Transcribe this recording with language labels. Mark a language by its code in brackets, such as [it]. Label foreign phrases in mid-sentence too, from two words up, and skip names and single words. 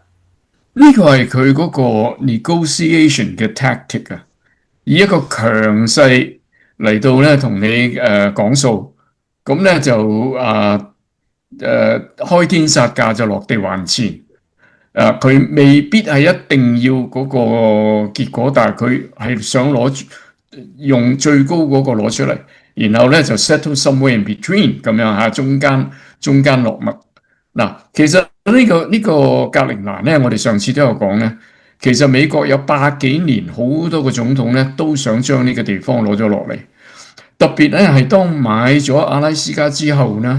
[yue] 呢個係佢嗰個 negotiation 嘅 tactic 啊，以一個強勢嚟到咧同你講數，咁咧就開天殺價就落地還錢。佢未必係一定要嗰個結果，但係佢係想用最高嗰個攞出嚟，然後咧就 [en] settle somewhere in between [yue] 咁樣中間落墨。其實呢個格陵蘭咧，我哋上次都有講咧，其實美國有100幾年好多個總統咧都想將呢個地方攞咗落嚟，特別咧係當買咗阿拉斯加之後咧。